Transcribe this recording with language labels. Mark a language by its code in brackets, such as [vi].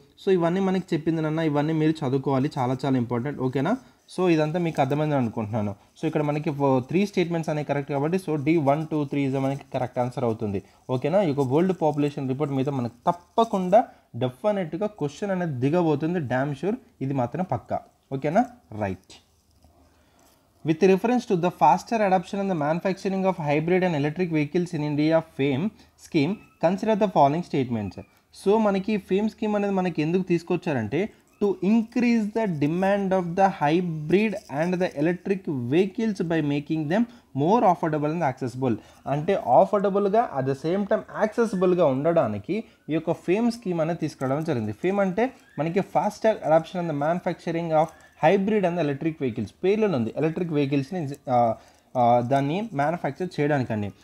[te] So ఇవన్నీ మనకి చెప్పింది నాన్న, ఇవన్నీ మీరు చదువుకోవాలి, చాలా చాలా ఇంపార్టెంట్. ఓకేనా. సో ఇదంతా మీకు అర్థమైందని అనుకుంటున్నాను. సో ఇక్కడ మనకి 3 స్టేట్మెంట్స్ అనేవి కరెక్ట్ కాబట్టి సో D1, 2, 3 ఇస్ మనకి కరెక్ట్ ఆన్సర్ అవుతుంది. ఓకేనా. ఈ యొక్క వరల్డ్ పాపులేషన్ రిపోర్ట్ మీద మనకు తప్పకుండా డెఫినెట్గా క్వశ్చన్ అనేది దిగబోతుంది, డ్యామ్ షూర్. ఇది మాత్రం పక్కా. ఓకేనా, right. [en] With reference to the faster adoption and the manufacturing of hybrid and electric vehicles in India FAME scheme, consider the following statements. So [te] మనకి FAME scheme అనేది మనకి ఎందుకు తీసుకొచ్చారంటే [en] to increase the demand of the hybrid and the electric vehicles by making them more affordable and accessible. [te] అంటే అఫోర్డబుల్గా at the same time యాక్సెసిబుల్గా ఉండడానికి ఈ యొక్క FAME scheme అనేది తీసుకురావడం జరిగింది. [en] FAME అంటే మనకి faster adoption and the manufacturing of hybrid and electric vehicles. [te] పేర్లోనే ఉంది ఎలక్ట్రిక్ వెహికల్స్ని దాన్ని మ్యానుఫ్యాక్చర్ చేయడానికండి.